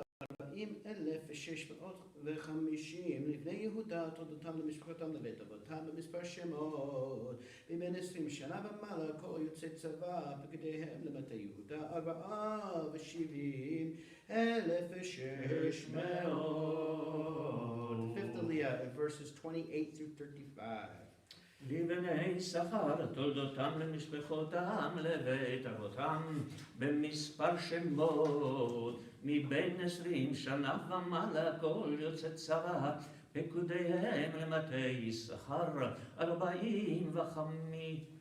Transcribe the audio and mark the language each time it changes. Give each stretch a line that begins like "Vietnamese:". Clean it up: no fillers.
Hebrew: 40,650 לבני יהודה תולדותם למשפחותם לבית אבותם במספר שמות מבין 20 שנה ומעלה כל יוצא צבא פקודיהם למטה יהודה 44,600.
English: Fifth Aliyah in verses 28 through 35.
Hebrew: לבני שכר תולדותם למשפחותם לבית אבותם במספר שמות מבין 20 שנה ומעלה כל יוצא צבא פקודיהם למטה יששכר 45,600